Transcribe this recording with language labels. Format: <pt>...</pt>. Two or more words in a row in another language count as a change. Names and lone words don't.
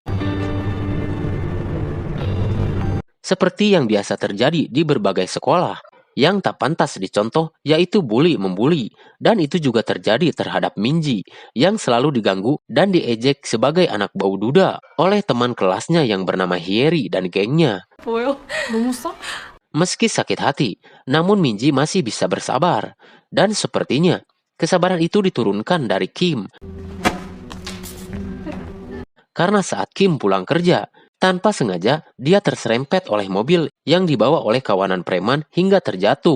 <id>Seperti yang biasa terjadi di berbagai sekolah, yang tak pantas dicontoh yaitu bully membuli, dan itu juga terjadi terhadap Minji yang selalu diganggu dan diejek sebagai anak bau duda oleh teman kelasnya yang bernama Hyeri dan gengnya.</id> <ko>뭐요? 너무 싸?</ko> <id>Meski sakit hati, namun Minji masih bisa bersabar, dan sepertinya kesabaran itu diturunkan dari Kim. Karena saat Kim pulang kerja, tanpa sengaja dia terserempet oleh mobil yang dibawa oleh kawanan preman hingga terjatuh.</id>